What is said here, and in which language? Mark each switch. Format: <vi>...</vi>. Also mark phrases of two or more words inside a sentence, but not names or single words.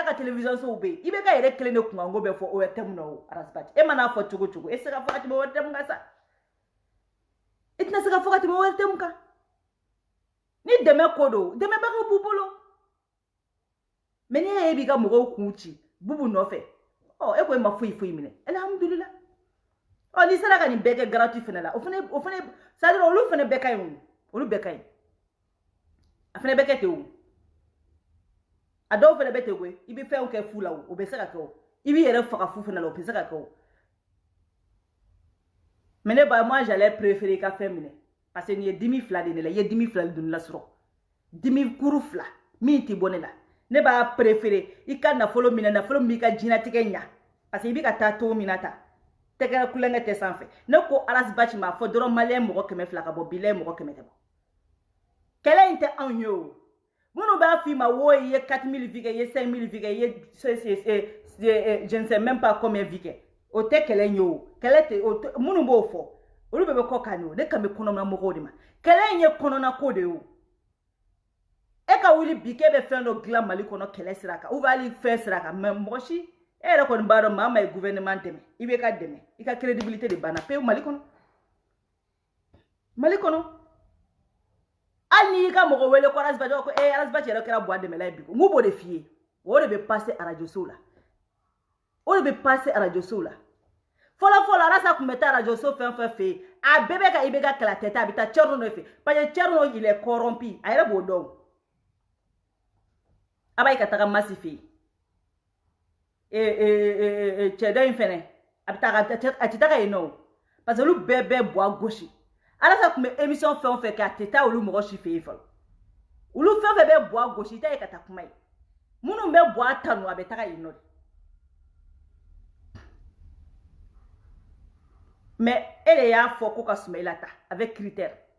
<bm>ka télévision sow bɛ yen IBK yɛrɛ kelen de kunkanko bɛ fɔ ORTM na o Arasbachi e mana fɔ cogo cogo e tɛ se ka fɔ ka tɛmɛ ORTM kan sa i tɛna se ka fɔ ka tɛmɛ ORTM kan ni dɛmɛ ko don dɛmɛbaga b'u bolo mais ni e b'i ka mɔgɔw kun ci bubu nɔfɛ e ko e ma foyi foyi minɛ alhamdulillah ni sera ka nin bɛɛ kɛ gratuit fɛnɛ la o fɛnɛ c'est-à-dire olu fɛnɛ bɛɛ ka ɲi olu bɛɛ ka ɲi a fɛnɛ bɛɛ kɛ ten o a dɔw fɛnɛ bɛ ten koyi i bɛ fɛnw kɛ fu la o bɛ se ka kɛ o i b'i yɛrɛ faga fu fɛnɛ la o bɛ se ka kɛ o mais ne ba</bm> <fr>moi j'allais préférer</fr> <bm>i ka fɛn minɛ</bm> <fr>parce que</fr> <bm>nin ye dimi fila de ne la i ye dimi fila de don ne la sɔrɔ dimi kuru fila min tɛ bɔ ne la ne b'a préférer i ka nafolo minɛ nafolo min b'i ka diɲɛlatigɛ ɲa</bm> <fr>parce que</fr> <bm>i bɛ ka taa cogo min na ta tɛgɛ kulonkɛ tɛ sanfɛ ne ko Arasbachi ma fɔ dɔrɔn maliyɛn mɔgɔ 200 ka bɔ bilaye mɔgɔ 100 tɛ bɔ kɛlɛ in tɛ anw ye o minnu b'a f'i ma wo i ye 4000 vie kɛ i ye 5000 vie kɛ i ye</bm> <fr>je ne sais même pas combien</fr> <bm>vie kɛ o tɛ kɛlɛ in ye o kɛlɛ tɛ minnu b'o fɔ olu bɛɛ bɛ kɔ kan o ne kan bɛ kɔnɔna mɔgɔw de ma kɛlɛ in ye kɔnɔna ko de ye o e ka wuli bi k'e bɛ fɛn dɔ dilan Mali kɔnɔ kɛlɛ sira kan</bm> <fr>ou bien</fr> <bm>hali fɛn sira kan mais mɔgɔ si e yɛrɛ kɔni b'a dɔn maa ma ye gouvernement dɛmɛ i bɛ ka dɛmɛ i ka crédibilité de banna pewu Mali kɔnɔ hali n'i y'i ka mɔgɔ wele ko Arasbachi ko Arasbachi yɛrɛ kɛra buwa dɛmɛla ye bi n k'u b'o de f'i ye o de bɛ passer radio sow la fɔlɔ Arasa tun bɛ taa radio so fɛn fɛn fɛ yen a bɛɛ bɛ ka IBK kɛlɛ tɛ a bɛ taa Thierno nɔfɛ</bm> <fr>parce que Thierno il est corrompu</fr> <bm>a yɛrɛ b'o dɔn a b'a ye ka taga Masi fɛ yen cɛdɔ in fɛnɛ a tɛ taga yen nɔ</bm> <fr>parce que</fr> <bm>olu bɛɛ bɛ buwa gosi Arasa tun bɛ émission fɛn o fɛn kɛ a tɛ taa olu mɔgɔ si fɛ yen fɔlɔ olu fɛn fɛn bɛ buwa gosi i t'a ye ka taa kuma ye minnu bɛ buwa tanu a bɛ taga yen nɔ de mais e de y'a fɔ ko ka Sumayila ta</bm> <fr>avec critère</fr>